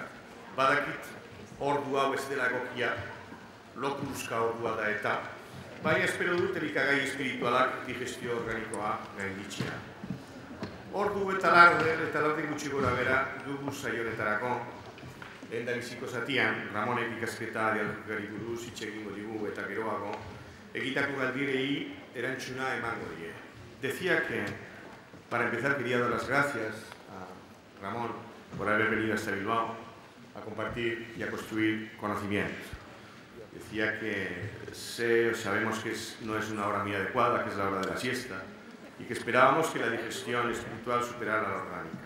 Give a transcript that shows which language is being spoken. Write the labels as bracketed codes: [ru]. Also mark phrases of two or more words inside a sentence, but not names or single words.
[eu] Badakit ordu hau ez dela egokia, lokuruzka ordua da eta, baina espero dut elikagai espiritualak digestio organikoa gainditzea. Ordu eta larde gutxi gora bera dugu saionetarako. Lehendabiziko zatian, Ramonek ikasketa dialogikari buruz hitz egingo digu eta geroago, egitako galdirei erantzuna emango die. [es] Decía que, para empezar, quería dar las gracias a Ramón por haber venido hasta Bilbao a compartir y a construir conocimiento. Decía que sabemos que no es una hora muy adecuada, que es la hora de la siesta, y que esperábamos que la digestión espiritual superara la orgánica.